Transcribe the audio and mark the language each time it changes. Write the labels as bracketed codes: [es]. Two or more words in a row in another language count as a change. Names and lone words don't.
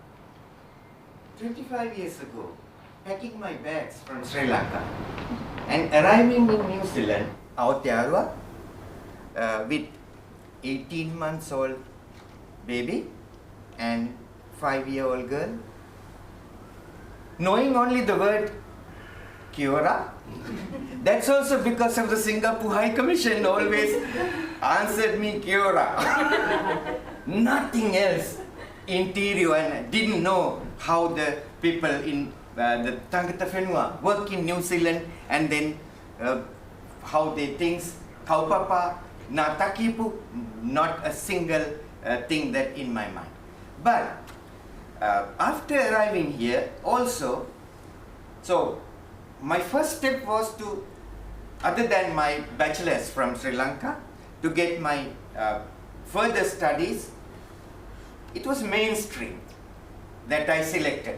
[en] 25 years ago, packing my bags from Sri Lanka and arriving in New Zealand, Aotearoa, with 18 months old baby and 5-year-old girl, knowing only the word [mi] kia ora. [en] That's also because of the Singapore High Commission always answered me [mi] kia ora. [en] Nothing else interior, and I didn't know how the people in the [mi] Tangata Whenua [en] work in New Zealand, and then how they think, [mi] kaupapa, na takipu, [en] not a single thing that in my mind. But after arriving here also, so my first step was to, other than my bachelor's from Sri Lanka, to get my further studies, it was mainstream that I selected.